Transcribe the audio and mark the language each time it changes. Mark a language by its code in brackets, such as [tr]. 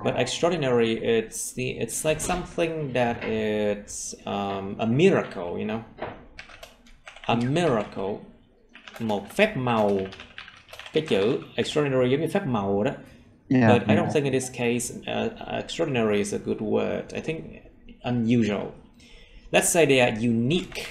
[en] But extraordinary, it's like something that it's a miracle, you know. A miracle, [vi] một phép màu. Cái chữ extraordinary giống như phép màu đó. [en] Yeah, but I don't think in this case extraordinary is a good word. I think unusual. Let's say they are unique.